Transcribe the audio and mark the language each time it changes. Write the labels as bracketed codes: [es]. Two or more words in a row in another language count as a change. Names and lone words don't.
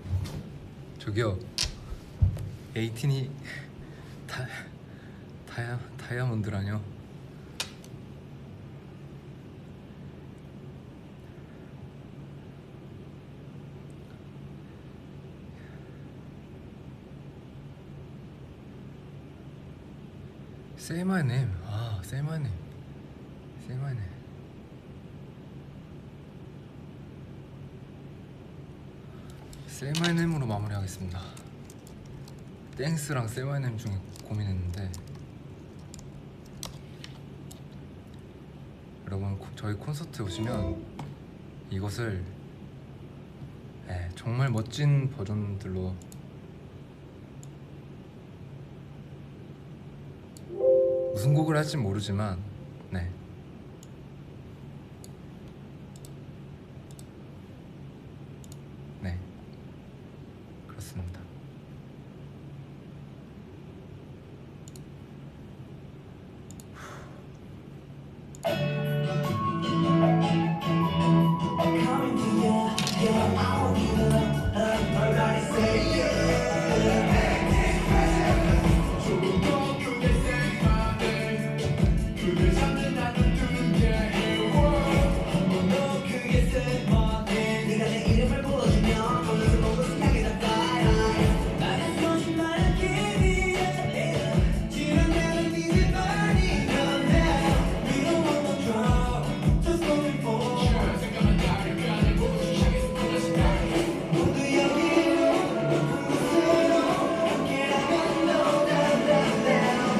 [ko] 저기요 에이틴이 다이아몬드라뇨. [en] Say my name. 아, say my name. Say my name. Say my name으로 마무리하겠습니다. [ko] 땡스랑 [en] Say my name [ko] 중에 고민했는데 여러분 저희 콘서트 오시면 이것을 정말 멋진 버전들로 무슨 곡을 할지 모르지만 네 그렇습니다. [en] Coming to you, yeah, I won't give up. Everybody say yeah. [ko] 조금 더 크게 [en] say my name. [ko] 그를 찾는 나를 두는 게 한 번 더 크게 [en] say my name. [ko] 네가 내 이름을 불러주면 거기서 모두 생각이 다 fly. 나는 거짓말을 기대해. 지난 날은 이제 많이 변해. [en] We don't want no trouble, just looking for. [ko] 모두 여기로 높은 곳으로 함께라면 [en] no down down down.